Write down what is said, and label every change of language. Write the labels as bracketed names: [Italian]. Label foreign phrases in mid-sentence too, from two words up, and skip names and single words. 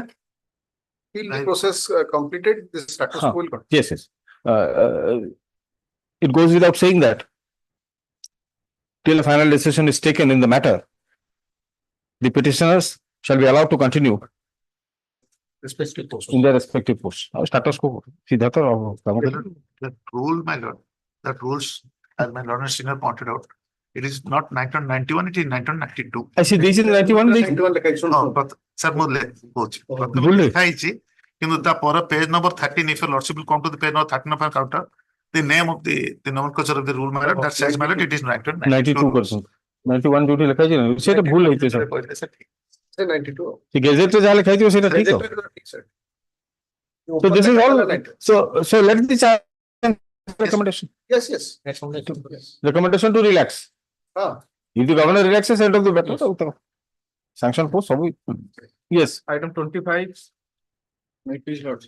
[English] the process completed, this status quo will continue. Yes, yes. It goes without saying that till a final decision is taken in the matter, the petitioners shall be allowed to continue Respective posts. in their respective posts. Status quo. [Hindi] सीधा तो [English] That rule, my lord, that rules, as my lord and senior pointed out, it is not 1991, it is 1992. I see this is 91. No, but sir, [Odia] ମୁଁ କହୁଛି ପ୍ରଥମେ ଲେଖା ହେଇଛି କିନ୍ତୁ ତା ପରେ [English] page number 13, if your lordship will come to the page number 13 of our counter, the name of the nomenclature of the rule, my lord, that says, my lord, it is [Odia] 92%. 91 duty ଲେଖା ହେଇଛି ନା ସେଟା ଭୁଲ ହେଇଛି sir. [English] Say 92. [Odia] ସେ ଗେଜେଟ୍ ରେ ଯାହା ଲେଖା ହେଇଥିବ ସେଟା ଠିକ ତ. [English] So this is all. So let the recommendation. Yes, yes. Recommendation to relax. If the governor relaxes, end of the matter. Sanction post. Yes. Item 25. Please, Lordship.